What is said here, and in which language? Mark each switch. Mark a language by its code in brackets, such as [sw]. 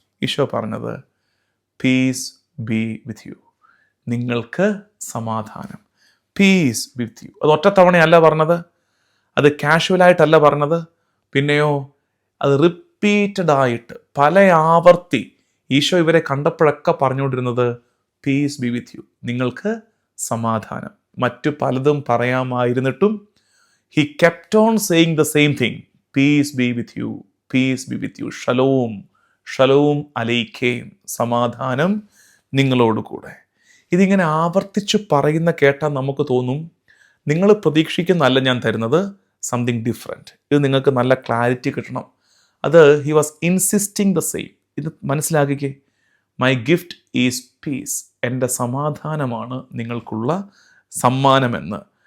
[ml] ഈശോ പറഞ്ഞത് [en] peace be with you, [ml] നിങ്ങൾക്ക് സമാധാനം, [en] Peace with you. [ml] അത് ഒറ്റത്തവണയല്ല പറഞ്ഞത്, അത് കാഷ്വലായിട്ടല്ല പറഞ്ഞത്, പിന്നെയോ അത് റിപ്പീറ്റഡ് ആയിട്ട് പല ആവർത്തി ഈശോ ഇവരെ കണ്ടപ്പോഴൊക്കെ പറഞ്ഞുകൊണ്ടിരുന്നത് [en] peace be with you, [ml] നിങ്ങൾക്ക് സമാധാനം. മറ്റു പലതും പറയാമായിരുന്നിട്ടും [en] he kept on saying the same thing, peace be with you, peace be with you, [he] shalom, shalom aleichem, [ml] സമാധാനം നിങ്ങളോട് കൂടെ. ഇതിങ്ങനെ ആവർത്തിച്ച് പറയുന്ന കേട്ടാൽ നമുക്ക് തോന്നും നിങ്ങൾ പ്രതീക്ഷിക്കുന്നതല്ല ഞാൻ തരുന്നത്, [en] Something different. [ml] ഇത് നിങ്ങൾക്ക് നല്ല ക്ലാരിറ്റി കിട്ടണം. അത് [en] He was insisting the same. [ml] ഇത് മനസ്സിലാക്കിക്കേ. [en] My gift is peace. [ml] എൻ്റെ സമാധാനമാണ് നിങ്ങൾക്കുള്ള സമ്മാനമെന്ന്.